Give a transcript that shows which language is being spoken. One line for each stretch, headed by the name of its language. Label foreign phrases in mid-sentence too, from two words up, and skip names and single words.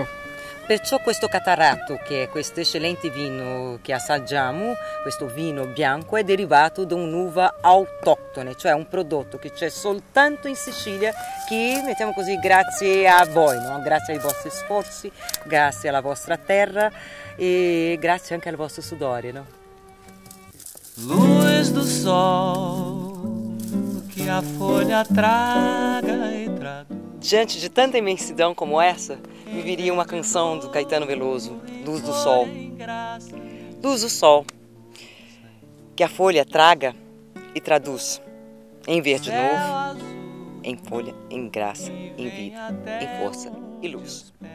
Italian: Perciò questo catarratto, che è questo eccellente vino che assaggiamo, questo vino bianco, è derivato da un'uva autoctone, cioè un prodotto che c'è soltanto in Sicilia, che mettiamo così grazie a voi, no? Grazie ai vostri sforzi, grazie alla vostra terra e grazie anche al vostro sudore, no?
Portuguese: Luz do sol que a folha traga e traduz. Diante de tanta imensidão como essa, me viria uma canção do Caetano Veloso, Luz do Sol. Luz do Sol, que a folha traga e traduz em verde novo, em folha, em graça, em vida, em força e luz.